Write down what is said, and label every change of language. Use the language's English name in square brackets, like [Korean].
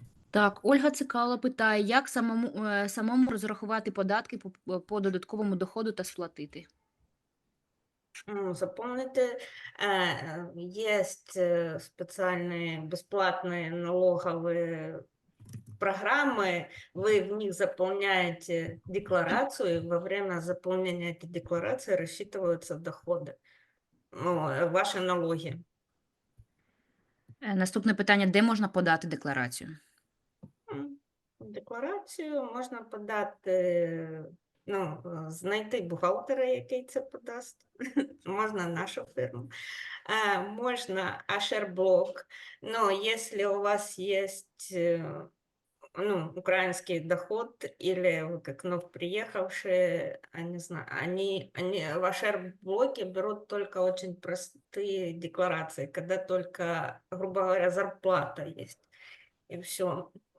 [Ukrainian] Так, Ольга Цикало питає, як самому розрахувати податки по додатковому доходу та сплатити? [Russian] Запомните, есть специальные бесплатные налоговые программы, вы в них заполняете декларацию, и во время заполнения этой декларации рассчитываются доходы, ваши налоги. [Ukrainian] Наступне питання, де можна подати декларацію? Декларацію можна подати, знайти бухгалтера, який це подасть, можна нашу фирму, можна ашерблок, [Russian] но если у вас есть украинский доход или вы как вновь приехавшие, не знаю, они в ашерблоке берут только очень простые декларации, когда только, грубо говоря, зарплата есть, и все.